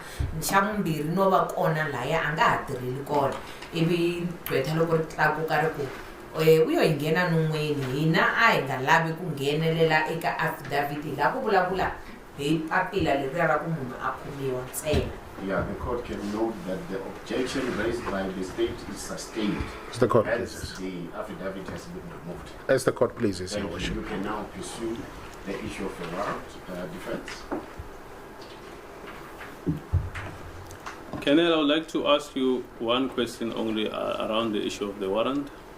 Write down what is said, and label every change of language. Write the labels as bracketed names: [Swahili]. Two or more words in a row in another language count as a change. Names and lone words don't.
[Tsonga] Xa vumbirhi no va kona laya a nga ha tirheli kona ivi gqwetha loko ri tlakuka ri ku u yo hi nghena nun'weni hina a hi nga lavi ku nghenelela eka affidavit laha ku vulavula hi papila leriya ra ku munhu a khomiwa ntsena. [English] Yeah, the court can note that the objection raised by the state is sustained. It's the court, Hence, please. the affidavit has been removed. As the court pleases, Your Thank you. Worship. You can now pursue the issue of the warrant defense. Colonel, I would like to ask you one question only around the issue of the warrant.